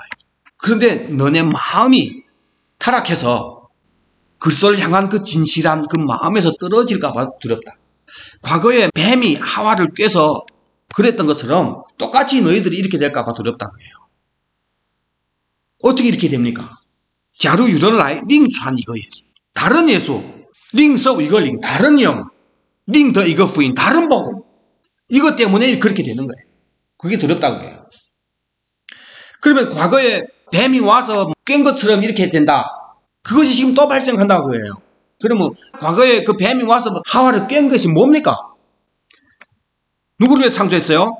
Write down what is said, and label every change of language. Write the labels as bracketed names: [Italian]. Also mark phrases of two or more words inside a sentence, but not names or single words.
[Korean] 그런데 너네 마음이 타락해서 그리스도를 향한 그 진실한 그 마음에서 떨어질까 봐 두렵다. 과거에 뱀이 하와를 꿰서 그랬던 것처럼 똑같이 너희들이 이렇게 될까 봐 두렵다고 해요. 어떻게 이렇게 됩니까? [Chinese] 假如有人来另传一个耶稣 [Korean] 다른 예수, [Chinese] 另受一个灵 [Korean] 다른 영, [Chinese] 另得一个福音 [Korean] 다른 복음 이것 때문에 그렇게 되는 거예요. 그게 두렵다고 해요. 그러면 과거에 뱀이 와서 깬 것처럼 이렇게 된다. 그것이 지금 또 발생한다고 해요. 그러면 과거에 그 뱀이 와서 하와를 깬 것이 뭡니까? 누구를 위해 창조했어요?